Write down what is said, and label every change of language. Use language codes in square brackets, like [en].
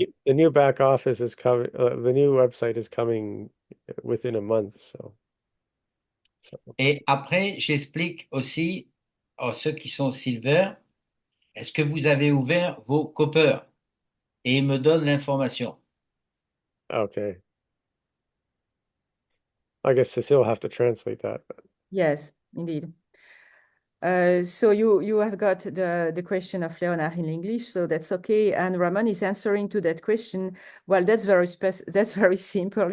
[en] The new back office is coming. The new website is coming within a month. So. [fr] Et après, j'explique aussi à ceux qui sont silver, est-ce que vous avez ouvert vos copper? Et ils me donnent l'information. [en] Okay. I guess Cecile will have to translate that. Yes, indeed. So you have got the question of Leonard in English, so that's okay. And Raman is answering to that question. Well, that's very simple.